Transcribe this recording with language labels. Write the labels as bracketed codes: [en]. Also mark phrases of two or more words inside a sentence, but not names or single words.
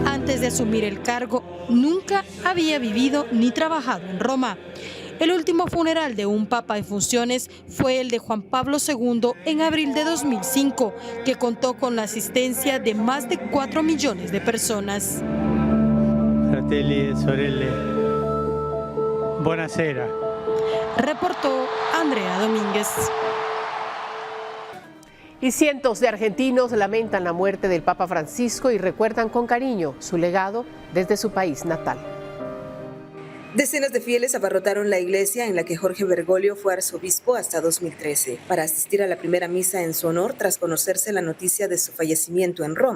[es] Antes de asumir el cargo, nunca había vivido ni trabajado en Roma. El último funeral de un papa en funciones fue el de Juan Pablo II en abril de 2005, que contó con la asistencia de más de 4 millones de personas. [it] Fratelli e sorelle, buonasera. [es] Reportó Andrea Domínguez. Y cientos de argentinos lamentan la muerte del Papa Francisco y recuerdan con cariño su legado desde su país natal. Decenas de fieles abarrotaron la iglesia en la que Jorge Bergoglio fue arzobispo hasta 2013 para asistir a la primera misa en su honor tras conocerse la noticia de su fallecimiento en Roma.